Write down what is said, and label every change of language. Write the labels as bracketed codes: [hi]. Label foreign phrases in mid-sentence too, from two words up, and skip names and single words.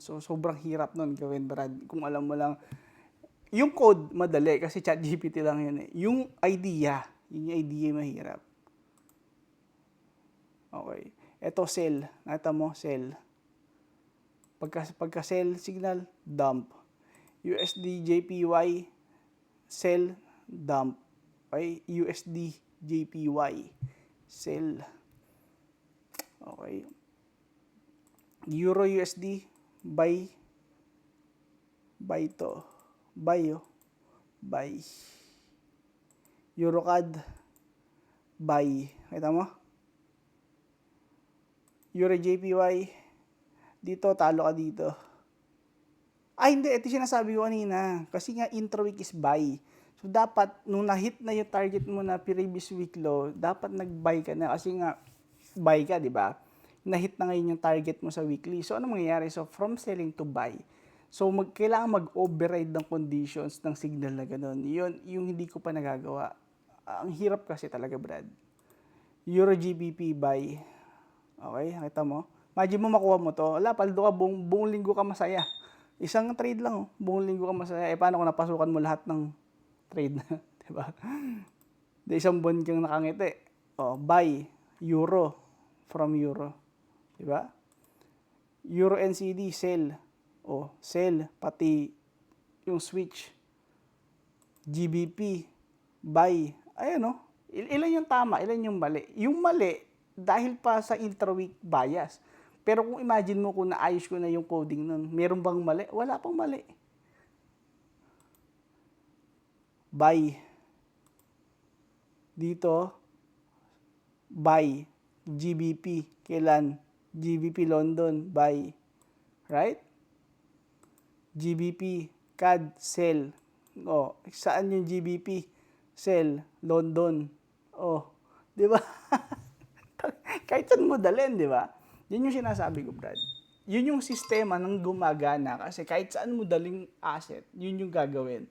[tl] So, sobrang hirap nun gawin, Brad. Kung alam mo lang, yung code, madali, kasi ChatGPT lang yun eh. Yung idea mahirap. Okay. Ito, sell. Nakita mo, sell. Pagka [en] sell signal, dump. USD JPY, sell, dump. Okay. USD JPY, sell. Okay. Euro USD, buy. Buy to. Buy oh. Buy. EuroCAD, buy. [tl] Kita mo? Euro JPY, dito, talo ka dito. Hindi. Ito sinasabi ko kanina. Kasi nga, [en] intra-week is buy. So, [tl] dapat, nung na-hit na yung target mo na [en] previous week low, [tl] dapat nag-buy ka na. Kasi nga, buy ka, di ba? Na-hit na ngayon yung target mo sa weekly. So, ano mangyayari? [en] So, from selling to buy. So, [tl] kailangan mag-override ng conditions ng signal na gano'n. Yun, yung hindi ko pa nagagawa. Ang hirap kasi talaga, Brad. [en] Euro GBP buy. Okay, [tl] nakita mo? Imagine mo makuha mo to. Wala, paldo ka, buong linggo ka masaya. Isang trade lang, oh. Buong linggo ka masaya. Paano kung napasukan mo lahat ng trade na? Diba? Isang buwan kang nakangiti. [en] Buy, Euro, from Euro. Diba? Euro NCD, sell. Sell, [tl] pati yung switch. [en] GBP, buy. [tl] Ayan, ilan yung tama, ilan yung mali. Yung mali, dahil pa sa [en] intra-week bias. [tl] Pero kung imagine mo kung naayos ko na yung coding nun, meron bang mali? Wala pang mali. Buy. Dito, buy. GBP. Kailan? [en] GBP London, buy. Right? GBP, CAD, sell. [tl] Saan yung GBP? Sell, London. Di ba? Kahit saan mo dalhin, di ba? Yun yung sinasabi ko, Brad. Yun yung sistema ng gumagana kasi kahit saan mo daling asset, yun yung gagawin.